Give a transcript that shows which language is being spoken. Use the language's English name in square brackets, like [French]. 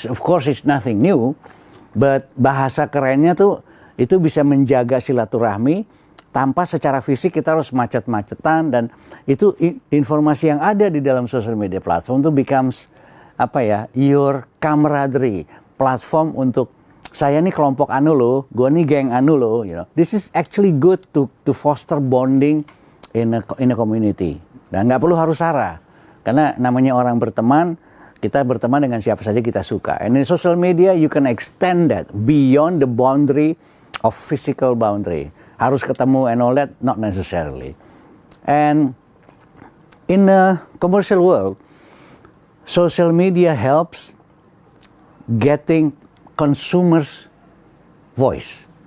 [English] Of course, it's nothing new, but [Indonesian] bahasa kerennya tuh itu bisa menjaga silaturahmi tanpa secara fisik kita harus macet-macetan, dan itu informasi yang ada di dalam social media platform itu [English] becomes your camaraderie, [Indonesian] platform untuk saya nih kelompok anu loh, gue nih geng anu loh, [English] you know. This is actually good to foster bonding in a community. [Indonesian] Dan nggak perlu harus sara, karena namanya orang berteman, kita berteman dengan siapa saja kita suka. [English] And in social media you can extend that beyond the boundary of physical boundary. [Indonesian] Harus ketemu [English] and all that, not necessarily. And in a commercial world, social media helps getting consumers' voice.